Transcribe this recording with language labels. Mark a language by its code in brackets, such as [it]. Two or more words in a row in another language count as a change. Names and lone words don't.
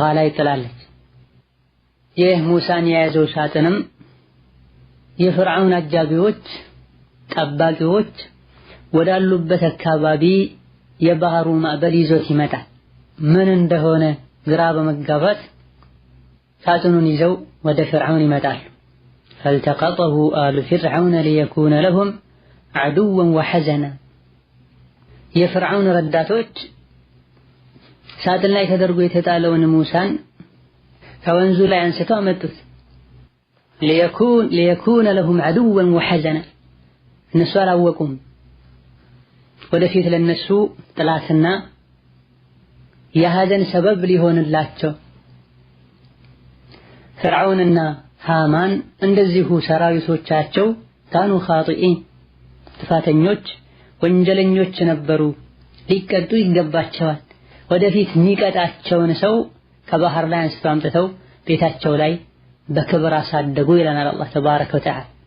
[am] ላይ ጥላለች። ይህ ሙሳን የያዘው ሳጥንም የፍርዓውን አጃቢዎች ጠባቂዎች ወዳሉበት አካባቢ የባህሩ ማዕበል ይዞት ይመጣል። ምን እንደሆነ ግራ በመጋባት ሳጥኑን ይዘው ወደ ፍርዓውን ይመጣሉ። [ar] فالتقطه آل فرعون ليكون لهم عدوا وحزنا [am] የፍርዓውን ረዳቶች ሳጥን ላይ ተደርጎ የተጣለውን ሙሳን ከወንዙ ላይ አንስተው አመጡት። [ar] ليكون لهم عدوا وحزنا [am] እነሱ አላወቁም ወደፊት ለነሱ ጥላትና የሐዘን ሰበብ ሊሆንላቸው ፍርዓውንና ሃማን እንደዚሁ ሰራዊቶቻቸው [ar] كانوا خاطئين [am] ጥፋተኞች ወንጀለኞች ነበሩ፣ ሊቀጡ ይገባቸዋል። ወደፊት የሚቀጣቸውን ሰው ከባህር ላይ አንስተው አምጥተው ቤታቸው ላይ በክብር አሳደጉ ይለናል አላህ [ar] تبارك وتعالى።